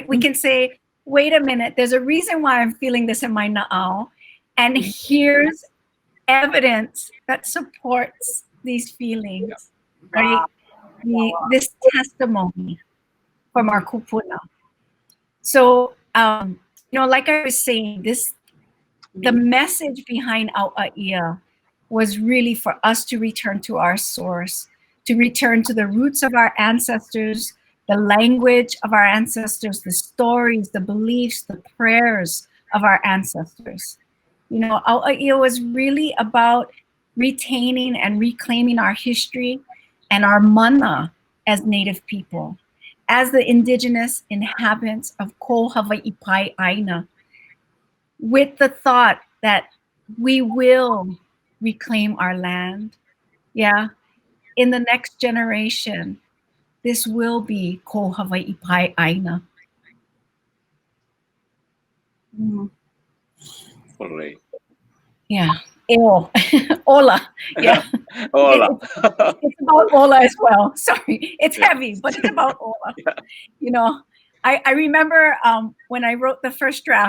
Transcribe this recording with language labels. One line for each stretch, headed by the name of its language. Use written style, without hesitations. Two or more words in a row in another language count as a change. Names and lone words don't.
English: We can say, wait a minute, there's a reason why I'm feeling this in my na'au, and here's evidence that supports these feelings, right? This testimony from our kupuna. So, like I was saying, the message behind ʻAʻia was really for us to return to our source, to return to the roots of our ancestors, the language of our ancestors, the stories, the beliefs, the prayers of our ancestors. ʻAʻia was really about retaining and reclaiming our history and our mana as Native people, as the indigenous inhabitants of
Hawaiian: ko Hawaii pai ʻāina,
English: with the thought that we will reclaim our land. Yeah, in the next generation, this will be
Hawaiian: ko Hawaii pai ʻāina.
English: Yeah,
Hawaiian: eo, ola.
English: Yeah, Ola. it's about ola as well. Sorry, it's heavy, but it's about ola. I remember when I wrote the first draft.